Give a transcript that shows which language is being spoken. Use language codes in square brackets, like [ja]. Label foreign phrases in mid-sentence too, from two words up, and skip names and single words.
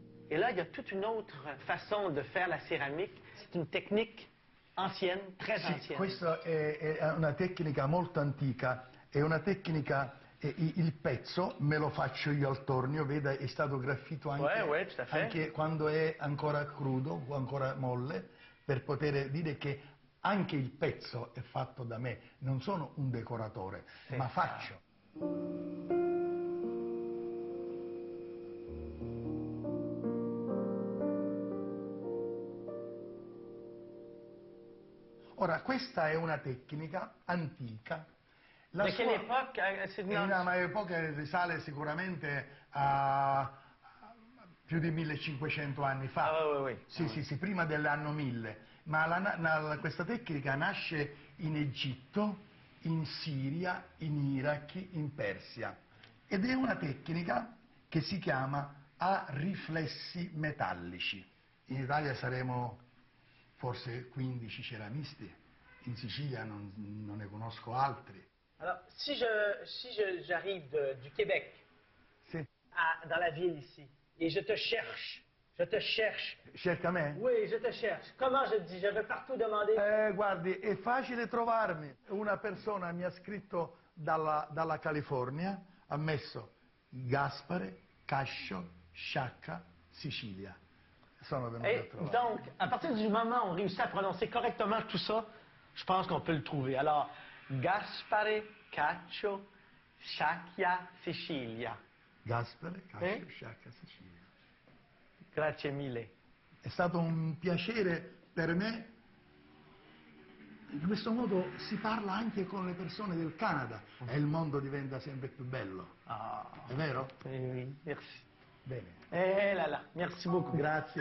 [fr] Et là, il y a toute une autre façon de faire la céramique. C'est une technique ancienne, très [it] Sì, [fr] ancienne. [it] questa è una tecnica molto antica, è una tecnica, il pezzo me lo faccio io al tornio, veda, è stato graffito anche, [fr] Ouais, tout à fait. [it] anche quando è ancora crudo o ancora molle, per poter dire che anche il pezzo è fatto da me, non sono un decoratore, ma faccio. Ora, questa è una tecnica antica. La [fr] De quelle époque? C'est [it] È una epoca che risale sicuramente a più di 1500 anni fa. [fr] Ah, oui. [it] Sì, sì, sì, prima dell'anno 1000. Ma questa tecnica nasce in Egitto, in Siria, in Iraq, in Persia. Ed è una tecnica che si chiama a riflessi metallici. In Italia saremo forse 15 ceramisti, in Sicilia non ne conosco altri. [fr] Alors, si j'arrive du Québec [it] Sì. [fr] dans la ville ici, et je te cherche. [it] Cerca me? [fr] Oui, je te cherche. Comment je te dis? Je vais partout demander. [it] Guardi, è facile trovarmi. Una persona mi ha scritto dalla California, ha messo Gaspare, Cascio, Sciacca, Sicilia. Sono venuto a [fr] Et [it] trovare. [fr] donc, à partir du moment où on réussit à prononcer correctement tout ça, je pense qu'on peut le trouver. Alors, [it] Gaspare, Caccio, Sciacchia, Sicilia. Gaspare, Cascio, Sciacca, Sicilia. Grazie mille. È stato un piacere per me. In questo modo si parla anche con le persone del Canada e il mondo diventa sempre più bello. [fr] Ah, [it] È vero? [fr] oui, merci. [it] Bene. [fr] Eh là là, merci beaucoup. [it] Grazie.